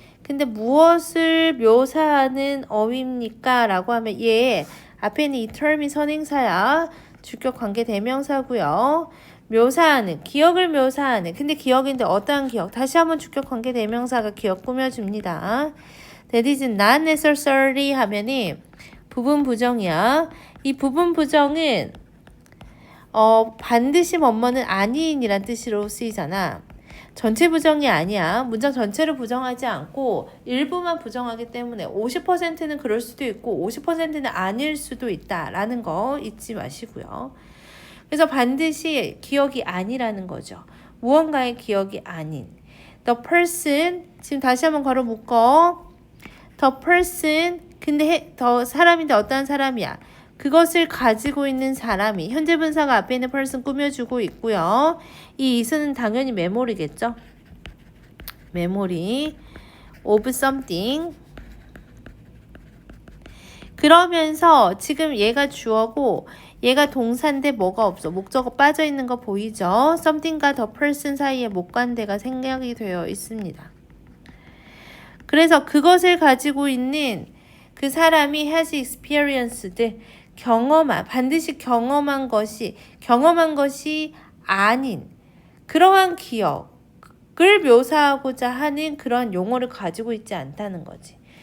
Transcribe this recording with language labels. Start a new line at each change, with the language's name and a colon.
Korean: 근데 무엇을 묘사하는 어휘입니까? 라고 하면 얘 앞에는 이 term이 선행사야. 주격 관계 대명사고요. 묘사하는, 기억을 묘사하는. 근데 기억인데 어떠한 기억? 다시 한번 주격 관계 대명사가 기억 꾸며줍니다.
English: That is not necessary
Korean: 하면은 부분 부정이야. 이 부분 부정은 반드시 뭐뭐는 아닌이란 뜻으로 쓰이잖아. 전체 부정이 아니야. 문장 전체를 부정하지 않고 일부만 부정하기 때문에 50%는 그럴 수도 있고 50%는 아닐 수도 있다라는 거 잊지 마시고요. 그래서 반드시 기억이 아니라는 거죠. 무언가의 기억이 아닌.
English: The person,
Korean: 지금 다시 한번 걸어 묶어. The person, 근데 더 사람인데 어떠한 사람이야? 그것을 가지고 있는 사람이 현재 분사가 앞에 있는 person 꾸며주고 있고요. 이 is는 당연히 메모리겠죠.
English: 메모리 of something.
Korean: 그러면서 지금 얘가 주어고 얘가 동사인데 뭐가 없어. 목적어 빠져 있는 거 보이죠? something과 the person 사이에 목관대가 생략이 되어 있습니다. 그래서 그것을 가지고 있는 그 사람이
English: has experienced,
Korean: 반드시 경험한 것이 아닌 그러한 기억을 묘사하고자 하는 그러한 용어를 가지고 있지 않다는 거지.